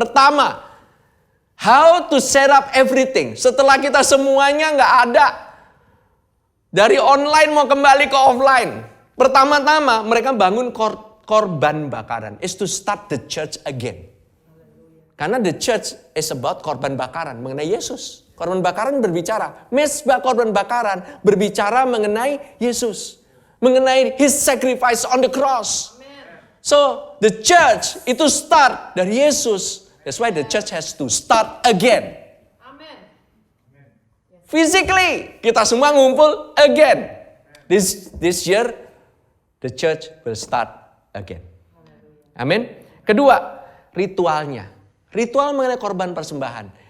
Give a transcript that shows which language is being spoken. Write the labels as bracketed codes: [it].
[en] Pertama, how to set up everything. [id] Setelah kita semuanya nggak ada, dari online mau kembali ke offline. Pertama-tama mereka bangun korban bakaran. [en] Is to start the church again. [id] Karena [en] the church is about [id] korban bakaran mengenai Yesus. Korban bakaran berbicara, mesbah korban bakaran berbicara mengenai Yesus. [en] Mengenai His sacrifice on the cross. So the church itu start dari Yesus. That's why the church has to start again. Physically, [id] kita semua ngumpul [en] again. This year, the church will start again. Amin. [id] Kedua, ritualnya. Ritual mengenai korban persembahan.